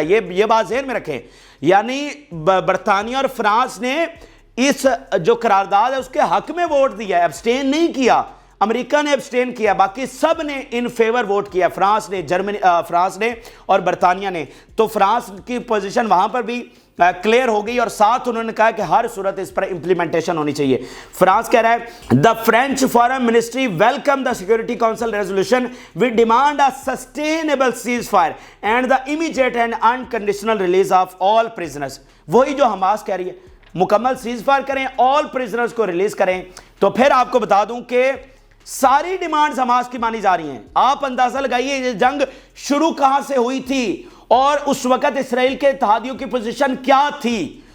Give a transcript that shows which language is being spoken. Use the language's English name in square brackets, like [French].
[Urdu] یہ بات ذہن میں رکھیں، یعنی برطانیہ اور فرانس نے اس جو قرارداد ہے اس کے حق میں ووٹ دیا، ایبسٹین نہیں کیا. امریکہ نے ایبسٹین کیا، باقی سب نے ان فیور ووٹ کیا، فرانس نے اور برطانیہ نے. تو فرانس کی پوزیشن وہاں پر بھی کلیئر ہو گئی، اور ساتھ انہوں نے کہا کہ ہر صورت اس پر امپلیمنٹیشن ہونی چاہیے. فرانس کہہ رہا ہے [English] the French Foreign Ministry welcome the Security Council resolution. We demand a sustainable ceasefire and the immediate and unconditional release of all prisoners. [Urdu] وہی جو حماس کہہ رہی ہے، مکمل سیز فائر کریں، all prisoners کو ریلیز کریں. تو پھر آپ کو بتا دوں کہ ساری ڈیمانڈز حماس کی مانی جا رہی ہیں. آپ اندازہ لگائیے یہ جنگ شروع کہاں سے ہوئی تھی اور اس وقت اسرائیل کے اتحادیوں کی پوزیشن کیا تھی.